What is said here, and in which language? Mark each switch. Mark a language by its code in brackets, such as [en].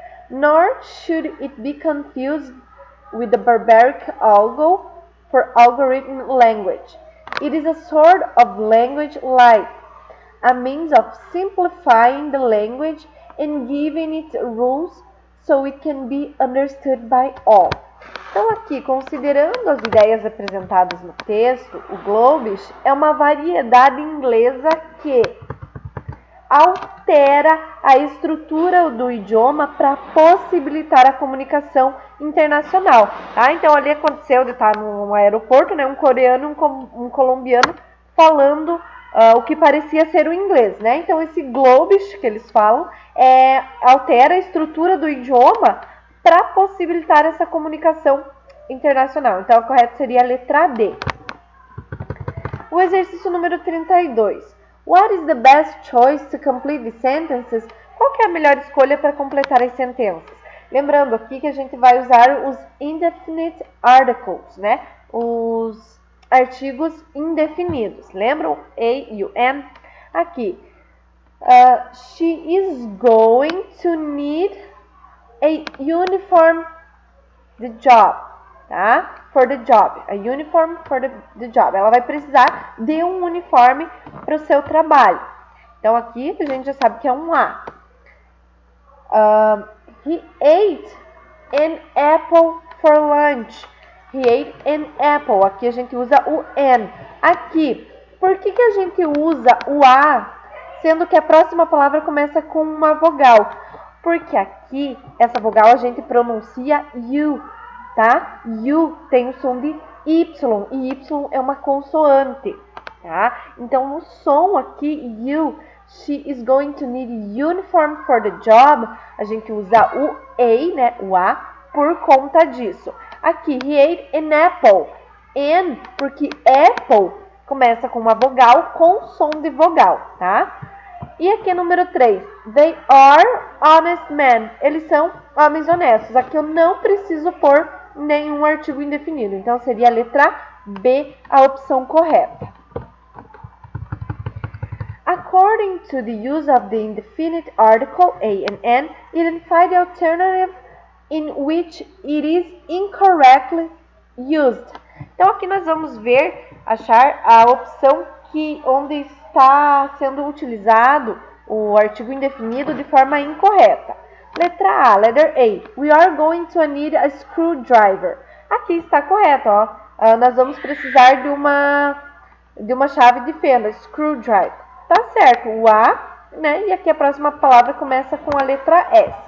[en] Nor should it be confused with the barbaric algo for algorithm language. It is a sort of language light, a means of simplifying the language and giving it rules so it can be understood by all. [pt] Então aqui, considerando as ideias apresentadas no texto, o Globish é uma variedade inglesa que altera a estrutura do idioma para possibilitar a comunicação internacional. Tá? Então ali aconteceu de estar num aeroporto, né, um coreano e um colombiano falando o que parecia ser o inglês. Né? Então esse Globish que eles falam altera a estrutura do idioma para possibilitar essa comunicação internacional. Então a correta seria a letra D. O exercício número 32. [en] What is the best choice to complete the sentences? [pt] Qual que é a melhor escolha para completar as sentenças? Lembrando aqui que a gente vai usar os [en] indefinite articles, [pt] né? Os artigos indefinidos. Lembram? A e o N. Aqui. [en] She is going to need a uniform the job. [pt] Tá? [en] For the job. A uniform for the job. [pt] Ela vai precisar de um uniforme para o seu trabalho. Então, aqui a gente já sabe que é um A. [en] He ate an apple for lunch. He ate an apple. [pt] Aqui a gente usa o an. Aqui, por que a gente usa o A, sendo que a próxima palavra começa com uma vogal? Porque aqui, essa vogal a gente pronuncia you. Tá? You tem o som de Y, e Y é uma consoante, tá? Então, no som aqui, you, [en] she is going to need uniform for the job, [pt] a gente usa o A, né, o A, por conta disso. Aqui, [en] he ate an apple, and, [pt] porque apple começa com uma vogal com som de vogal, tá? E aqui, número 3, [en] they are honest men, [pt] eles são homens honestos. Aqui eu não preciso pôr nenhum artigo indefinido. Então, seria a letra B, a opção correta. [en] According to the use of the indefinite article A and N, identify the alternative in which it is incorrectly used. [pt] Então, aqui nós vamos achar a opção onde está sendo utilizado o artigo indefinido de forma incorreta. Letra A, [en] letter A. We are going to need a screwdriver. [pt] Aqui está correto, ó. Nós vamos precisar de uma chave de fenda, screwdriver. Tá certo, o A, né? E aqui a próxima palavra começa com a letra S.